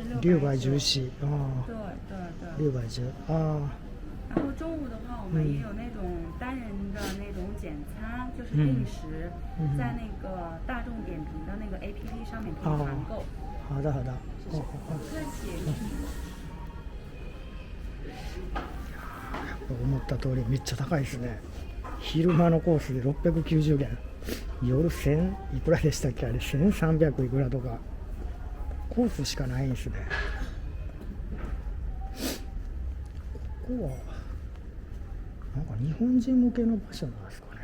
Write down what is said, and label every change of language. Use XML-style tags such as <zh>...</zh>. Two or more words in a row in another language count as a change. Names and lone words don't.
<zh>614。哦。对对对。 610。啊。然后中午的话，我们也有那种单人的那种简餐，就是定时，在那个大众点评的那个 APP 上面可以团购。好的好的。不客气。</zh> <ja>思った通りめっちゃ高いですね。昼間のコースで690元、夜1000いくらでしたっけ、あれ1300いくらとか、コースしかないんですね。ここはなんか日本人向けの場所なんですかね。</ja>